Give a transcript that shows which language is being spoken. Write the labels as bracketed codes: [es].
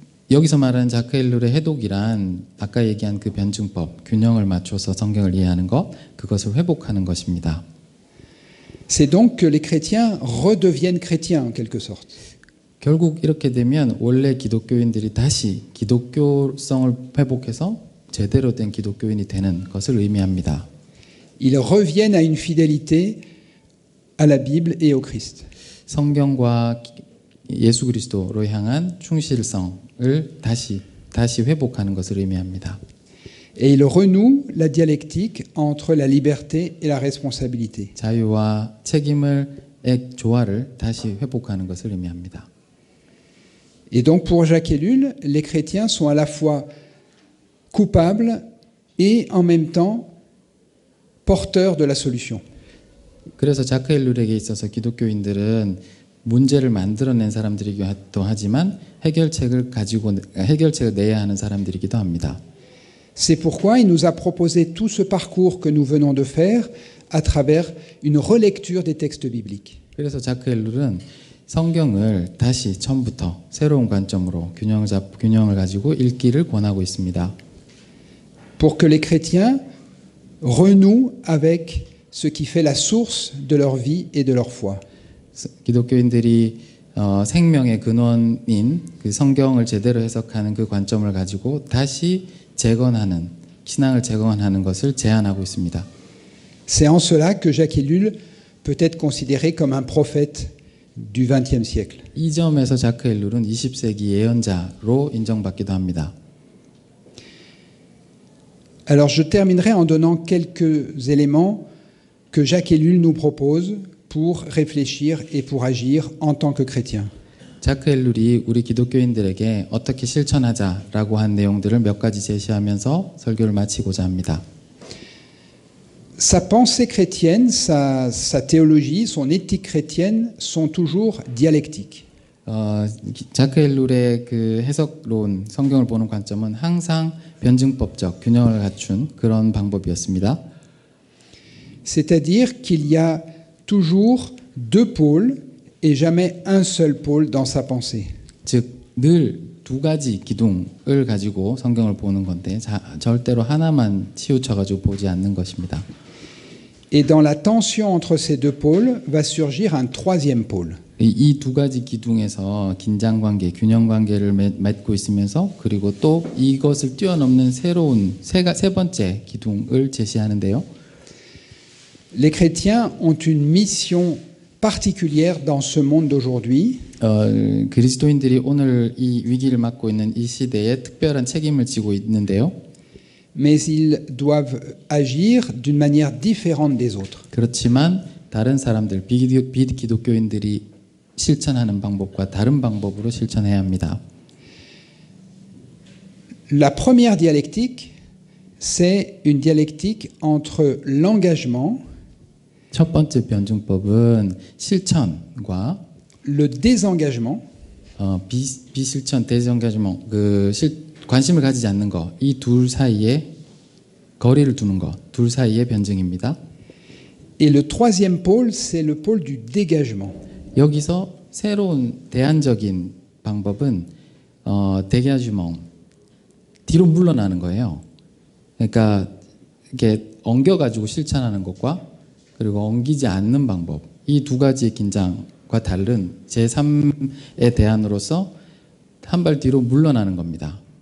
[ko] 여기서 말하는 자크엘룰의 해독이란 아까 얘기한 그 변증법, 균형을 맞춰서 성경을 이해하는 것, 그것을 회복하는 것입니다. [fr] C'est donc que les chrétiens redeviennent chrétiens en quelque sorte. [ko] 결국 이렇게 되면 원래 기독교인들이 다시 기독교성을 회복해서 제대로 된 기독교인이 되는 것을 의미합니다. [fr] Ils reviennent à une fidélité à la Bible et au Christ. [ko] 성경과 예수 그리스도로 향한 충실성을 다시 회복하는 것을 의미합니다. [fr] Et ils renouent la dialectique entre la liberté et la responsabilité. [ko] 자유와 책임의 조화를 다시 회복하는 것을 의미합니다. [fr] Et donc pour Jacques Ellul, les chrétiens sont à la fois coupables et en même temps porteurs de la solution. [ko] 그래서 자크엘룰에게 있어서 기독교인들은 문제를 만들어낸 사람들이기도 하지만 해결책을 내야 하는 사람들이기도 합니다. [fr] C'est pourquoi il nous a proposé tout ce parcours que nous venons de faire à travers une relecture des textes bibliques. [ko] 그래서 자크엘룰은 성경을 다시 처음부터 새로운 관점으로 균형을 가지고 읽기를 권하고 있습니다. [fr] Pour que les chrétiens renouent avec ce qui fait la source de leur vie et de leur foi. [ko] 기독교인들이 생명의 근원인 그 성경을 제대로 해석하는 그 관점을 가지고 다시 신앙을 재건하는 것을 제안하고 있습니다. [fr] C'est en cela que Jacques Ellul peut être considéré comme un prophète du XXe siècle. [ko] 이 점에서 자크엘룰은 20세기 예언자로 인정받기도 합니다. [fr] Alors je terminerai en donnant quelques éléments que Jacques Ellul nous propose pour réfléchir et pour agir en tant que chrétiens. [ko] 자크엘룰이 우리 기독교인들에게 어떻게 실천하자라고 한 내용들을 몇 가지 제시하면서 설교를 마치고자 합니다. [fr] Sa pensée chrétienne, sa théologie, son éthique chrétienne sont toujours dialectiques. [ko] 자크엘룰의 그 해석론, 성경을 보는 관점은 항상 변증법적 균형을 갖춘 그런 방법이었습니다. [fr] C'est-à-dire qu'il y a toujours deux pôles et jamais un seul pôle dans sa pensée. [ko] 즉, 늘 두 가지 기둥을 가지고 성경을 보는 건데 절대로 하나만 치우쳐가지고 보지 않는 것입니다. [fr] Et dans la tension entre ces deux pôles va surgir un troisième pôle. [ko] 이 두 가지 기둥에서 긴장 관계, 균형 관계를 맺고 있으면서 그리고 또 이것을 뛰어넘는 새로운 세 번째 기둥을 제시하는데요. [fr] Les chrétiens ont une mission particulière dans ce monde d'aujourd'hui. [ko] 그리스도인들이 오늘 이 위기를 맞고 있는 이 시대에 특별한 책임을 지고 있는데요. [fr] Mais ils doivent agir d'une manière différente des autres. [ko] 그렇지만 다른 사람들, 비기독교인들이 실천하는 방법과 다른 방법으로 실천해야 합니다. [fr] La première dialectique, c'est une dialectique entre l'engagement, [ko] 첫 번째 변증법은 실천과 [fr] le désengagement [ko] 비실천, 데스engagement, 관심을 가지지 않는 것, 이 둘 사이에 거리를 두는 것, 둘 사이의 변증입니다. [fr] et le troisième pôle, c'est le pôle du dégagement. [ko] 여기서 새로운 대안적인 방법은 데가주몽, 뒤로 물러나는 거예요. 그러니까 이렇게 엉겨가지고 실천하는 것과 그리고 엉기지 않는 방법, 이 두 가지의 긴장과 다른 제3의 대안으로서 한 발 뒤로 물러나는 겁니다.